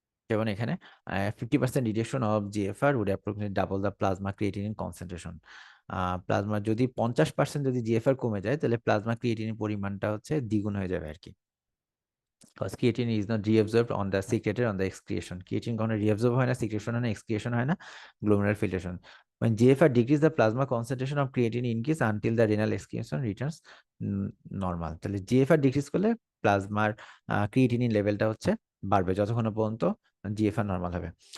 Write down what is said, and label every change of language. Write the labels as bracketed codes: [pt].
[bn] যেমন এখানে [en] 50% reduction of GFR would approximately double the plasma creatinine concentration. [bn] Plasma যদি 50% যদি জিএফআর কমে যায় তাহলে প্লাজমা ক্রিয়েটিনিন পরিমাণটা হচ্ছে দ্বিগুণ হয়ে যাবে আর কি। [en] Because creatine is not reabsorbed on the secreted on the excretion. [bn] Creatine কখনো reabsorb হয় না, secretion হয় না, excretion হয় না, glomerular filtration. [en] When GFR decrease the plasma concentration of creatine increase until the renal excretion returns normal. [bn] তাহলে GFR decrease করলে প্লাজমার creatinine লেভেলটা হচ্ছে বাড়বে যতক্ষণ না পর্যন্ত জিএফআর নর্মাল হবে।